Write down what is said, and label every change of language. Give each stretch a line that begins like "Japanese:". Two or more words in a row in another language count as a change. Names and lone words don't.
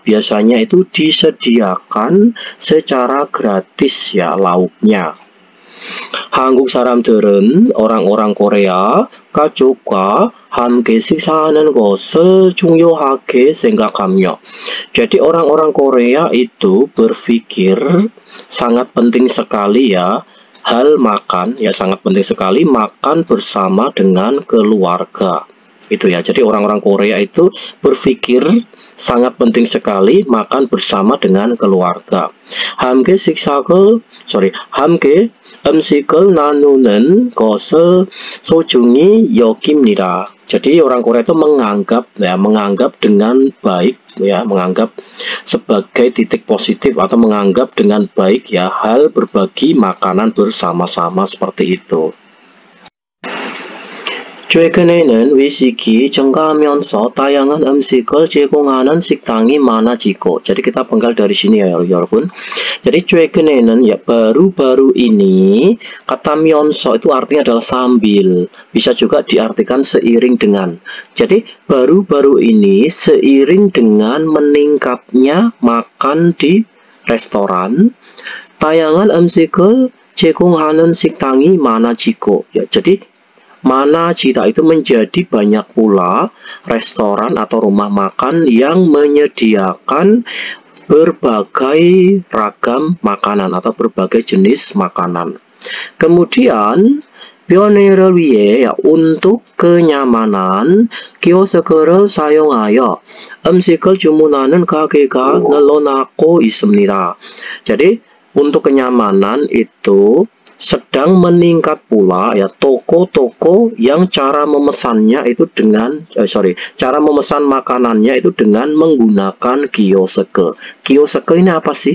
Indonesian: Biasanya itu disediakan secara gratis ya lauknya.
Korean: 한국 사람들은,
Indonesian: orang-orang Korea,
Korean: 가족과 함께 식사하는 것을 중요하게 생각하며,
Indonesian: jadi orang-orang Korea itu berpikir sangat penting sekali ya hal makan ya, sangat penting sekali makan bersama dengan keluarga itu ya. Jadi orang-orang Korea itu berpikir sangat penting sekali makan bersama dengan keluarga.
Korean: 함께 음식을 나누는 것을 소중히 여깁니다.
Indonesian: Jadi orang Korea itu menganggap dengan baik ya, menganggap sebagai titik positif atau menganggap dengan baik ya hal berbagi makanan bersama-sama seperti itu.
Korean: 최근에는 외식이 증가하면서 다양한 음식을 제공하는 식당이 많아지고,
Indonesian: jadi kita penggal dari sini ya 여러분. Jadi 최근에는 ya baru-baru ini, kata myeonso itu artinya adalah sambil, bisa juga diartikan seiring dengan. Jadi baru-baru ini seiring dengan meningkatnya makan di restoran,
Korean: 다양한 음식을 제공하는 식당이 많아지고
Indonesian: ya, jadi 많아지다 itu menjadi banyak pula restoran atau rumah makan yang menyediakan berbagai ragam makanan atau berbagai jenis makanan.
Korean: Kemudian 변화를 위해
Indonesian: ya, untuk kenyamanan
Korean: 키오스크를 사용하여 음식을 주문하는 가게가 늘어나고 있습니다.
Indonesian: Jadi untuk kenyamanan itu sedang meningkat pula ya toko-toko yang cara memesannya itu dengan cara memesan makanannya itu dengan menggunakan kioske. Kioske ini apa sih?